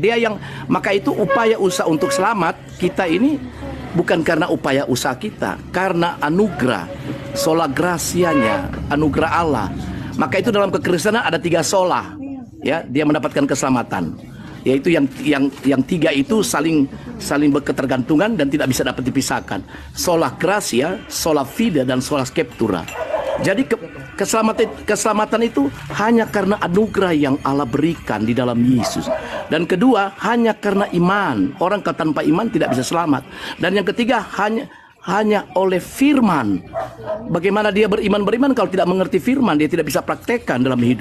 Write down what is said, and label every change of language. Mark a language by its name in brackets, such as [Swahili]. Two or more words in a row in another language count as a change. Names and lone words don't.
[Indonesian] Maka itu upaya usaha untuk selamat kita ini bukan karena upaya usaha kita, karena anugerah, [Latin] sola gratianya, [Indonesian] anugerah Allah. Maka itu dalam kekristenan ada 3 sola. Ya, dia mendapatkan keselamatan. Yaitu yang 3 itu saling berketergantungan dan tidak bisa dapat dipisahkan. [Latin] Sola gratia, sola fide, dan sola scriptura. [Indonesian] Jadi keselamatan itu hanya karena anugerah yang Allah berikan di dalam Yesus. Dan kedua, hanya karena iman. Orang tanpa iman tidak bisa selamat. Dan yang ketiga, hanya oleh firman. Bagaimana dia beriman kalau tidak mengerti firman, dia tidak bisa praktekkan dalam hidup.